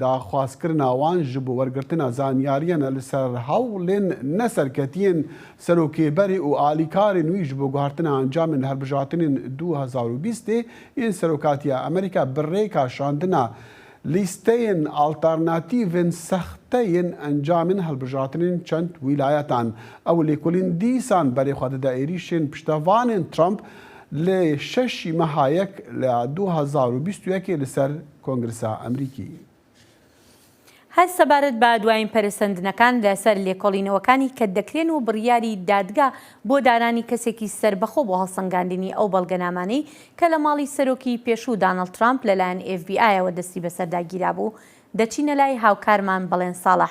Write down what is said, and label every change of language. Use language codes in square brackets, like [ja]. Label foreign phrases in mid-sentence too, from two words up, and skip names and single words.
[ku] Daxwazkirina wan ji bo wergirtina zanyariyan li ser hewlên neserketiyên serokêberê û alîkarên wî ji bo guhartina encamên hilbijartinên 2020 yên serokatiya Amerîka bi rêka şandina lîsteyên alternatîvên sexteyên encamên hilbijartinên çend wîlayetan. Ew lêkolîn dîsan berê xwe dide êrişên piştevanên Trump li 6 mehayek li 2021 li ser Kongresa Amerîkî. [ckb] هەر سەبارەت بە دوایین پەرسەندنەکان لەسەر لێکۆڵینەوەکانی کە دەکرێن و بڕیاری دادگا بۆ دانانی کەسێکی سەربەخۆ بۆ هەڵسەنگاندنی ئەو بەڵگەنامانەی کە لە ماڵی سەرۆکی پێشوو دانەڵد ترامپ لەلایەن FBI-ەوە دەستی بەسەرداگیرا بوو دەچینە لای هاوکارمان بەڵێن ساڵح.